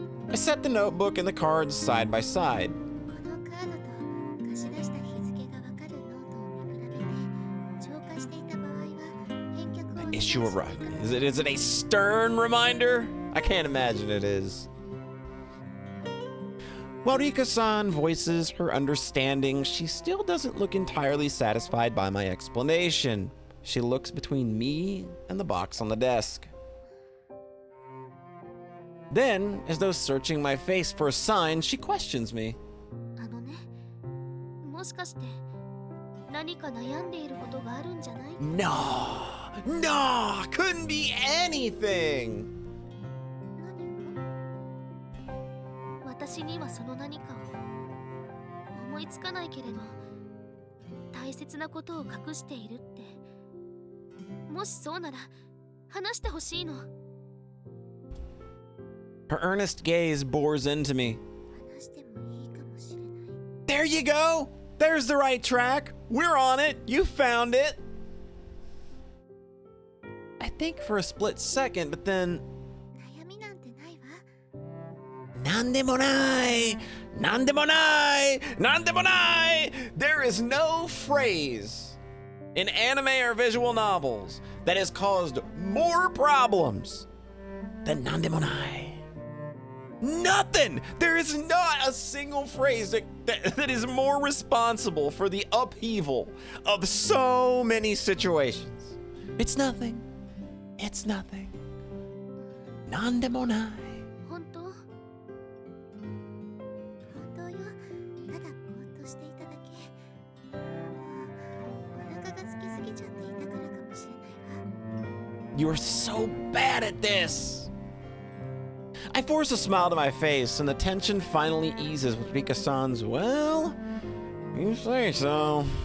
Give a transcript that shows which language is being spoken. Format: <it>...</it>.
<en>I set the notebook and the cards side by side.</en> <ja>このカードと貸し出した日付がわかるノートを見比べて超過していた場合は返却をお願いし</ja> <en>Issue a</en> <ja>てくだ</ja> <en>right.</en> <ja>さい。</ja> <en>Is it a stern reminder? I can't imagine it is. While Rika-san voices her understanding, she still doesn't look entirely satisfied by my explanation. She looks between me and the box on the desk. Then, as though searching my face for a sign, she questions me.</en> <ja>あのね、もしかして何か悩んでいることがあるんじゃない？</ja> <en>No, no, couldn't be anything.</en> <ja>何を？私にはその何かを思いつかないけれど、大切なことを隠しているって。もしそうなら話してほしいの。</ja> <en>Her earnest gaze bores into me.</en> <ja>話してもいいかもしれない。</ja> <en>There you go. There's the right track. We're on it. You found it. I think for a split second, but then</en> <ja>悩みなんてないわ。 Nandemonai! Nandemonai! Nandemonai!</ja> <en>There is no phrase in anime or visual novels that has caused more problems than Nandemonai. Nothing! There is not a single phrase that is more responsible for the upheaval of so many situations. It's nothing. It's nothing. Nandemonai.</en> <ja>本当？本当よ。ただぼーっとしていただけ。お腹が空きすぎちゃっていたからかもしれないわ。</ja> <en>You are so bad at this. I force a smile to my face, and the tension finally eases with Rika-san's, well, you say so.</en>